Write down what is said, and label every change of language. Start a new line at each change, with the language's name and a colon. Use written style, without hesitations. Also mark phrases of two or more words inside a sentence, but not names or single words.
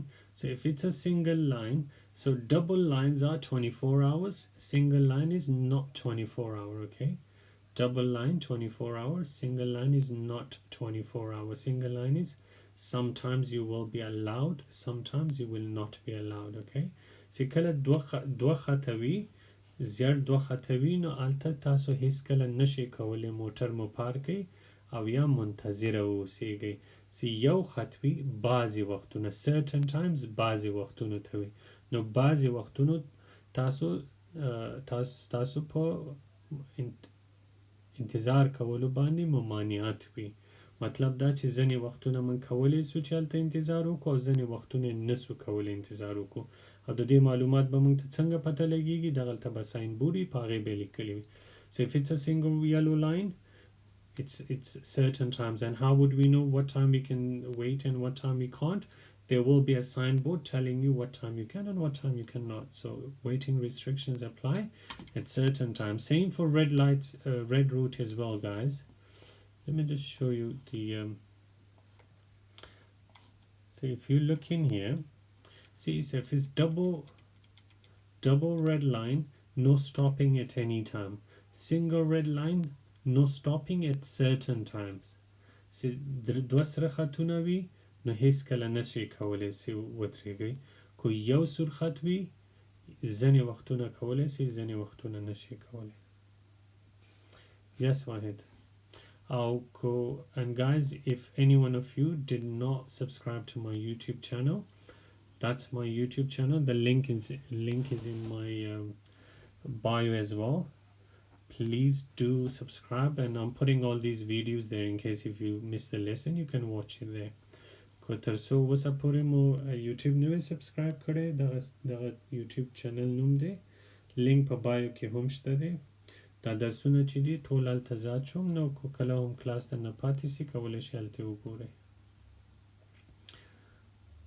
English: So if it's a single line, so double lines are 24 hours. Single line is not 24 hour, okay? Double line 24 hours. Single line is not 24 hours. Single line is sometimes you will be allowed, sometimes you will not be allowed.
Pashto: Okay, چې کله دوه خطوي زیات دوه خطوي نو الته تاسو هیڅ کله نشئ کولی موټر مو پارکئ او یا منتظره اوسیږئ. چې یو خطوي بعضې وختونه
English: certain times
Pashto: بعضې وختونو ته وي نو بعضې وختونو تاسو په انتظار کولو باندې ممانعت وي. مطلب دا چې ځینې وختونه من کولی سو چې هلته انتظار وکړو او ځینې وختونه نسو کولی انتظار وکړو او د دې معلومات به موږ ته څنګه پته لګیږي دغلته به ساین بورډ وي په هغې به یې لیکلي وي.
English: So if it's a single yellow line it's certain times, and how would we know what time we can wait and what time we can't? There will be a signboard telling you what time you can and what time you cannot. So waiting restrictions apply at certain times. Same for red lights, red route as well, guys. Let me just show you the so if you look in here, see if it's double red line, no stopping at any time. Single red line, no stopping at certain times.
Pashto: See دوه سره خطونه وي نو هیڅ کله نشئ کولی چې ودرېږئ. که یو سور خط وي ځینې وختونه کولی شئ ځینې وختونه نشئ کولی.
English: Yes, Wahid. And guys, if any one of you did not subscribe to my YouTube channel, that's my YouTube channel. The link is in my bio as well. Please do subscribe, and I'm putting all these videos there in case if you missed the lesson you can watch it there.
Pashto: کو تر څو اوسه پورې مو یوټیوب نه وی سبسکرایب کړی دغه
English: YouTube channel
Pashto: نوم دی لینک په بایو کې هم شته دی. دا درسونه چې دي ټول هلته ذات شوم نو کو کله هم کلاس ته نه پاتې سي کولی شئ هلته وګورئ.